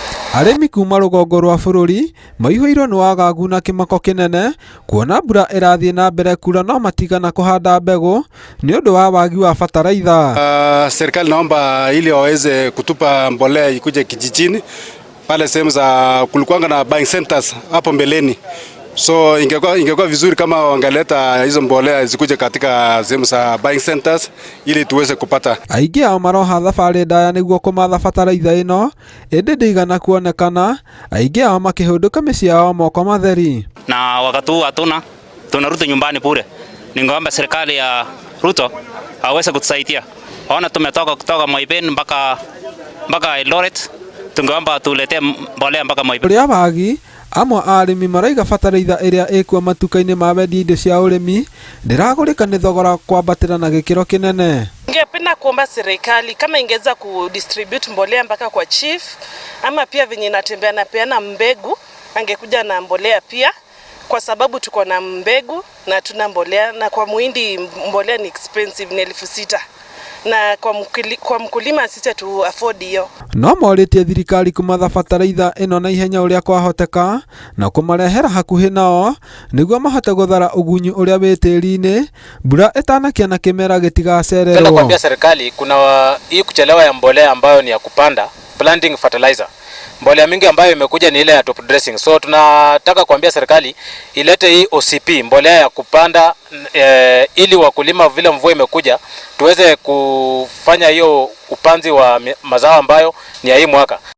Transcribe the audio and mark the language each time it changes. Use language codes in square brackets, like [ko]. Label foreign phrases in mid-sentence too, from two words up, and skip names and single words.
[ki] Arĩmi kuma rũgongo rwa bũrũri maihũirwo nĩ wagagu na kĩmako kĩnene kuona mbura ĩrathiĩ na mbere kura no matigana kũhanda mbegũ nĩ ũndũ wa wagi wa bataraitha. [sw] Serikali naomba ili waweze kutupa mbolea ikuje kijijini pale sehemu za kulikuanga na [en] buying centers [sw] hapo mbeleni. So ingekuwa vizuri kama wangeleta hizo mbolea zikuje katika sehemu za [en] buying centers [sw] ili tuweze kupata. [ki] Aingĩ ao maroha thabarĩ ndaya nĩguo kũmatha bataraitha ĩno ĩndĩ ndĩigana kuonekana, aingĩ ao makĩhũndũka mĩciĩ yao moko matheri. [sw] Na wakati huu tunarudi nyumbani bure. Ningeomba serikali ya Ruto aweze kutusaidia. Waona tumetoka kutoka Moiben mpaka Eldoret, tungeomba tuletee mbolea mpaka Moiben. [ki] Ũrĩa wagi amwe arĩmi maraiga bataraitha ĩrĩa ĩkuo matuka-inĩ ma wendia indo cia ũrĩmi ndĩragũrĩka nĩ thogora kwambatĩra na gĩkĩro kĩnene. [sw] Ningependa kuomba serikali kama ingeweza kudistribute mbolea mpaka kwa chief, ama pia venye natembea na peana mbegu angekuja na mbolea pia, kwa sababu tuko na mbegu na tuna mbolea, na kwa muhindi mbolea ni expensive, ni 6,000 na kwa mkulima sisi tu afford hiyo. [ki] No morĩtie thirikari kũmatha bataraitha ĩno na ihenya ũrĩa kwahoteka na kũmarehera hakuhĩ nao nĩguo mahote gũthara ũgunyu ũrĩa wĩ tĩri-inĩ mbura ĩtanakia na kĩmera gĩtigacererwo. [sw] Nataka kuambia serikali kuna hii kuchelewa ya mbolea ambayo ni ya kupanda, [en] planting fertilizer. [sw] Mbolea mingi ambayo imekuja ni ile ya [en] top dressing. [sw] So tunataka kuambia serikali ilete hii OCP, mbolea ya kupanda, ili wakulima vile mvua imekuja tuweze kufanya hiyo upanzi wa mazao ambayo ni ya hii mwaka.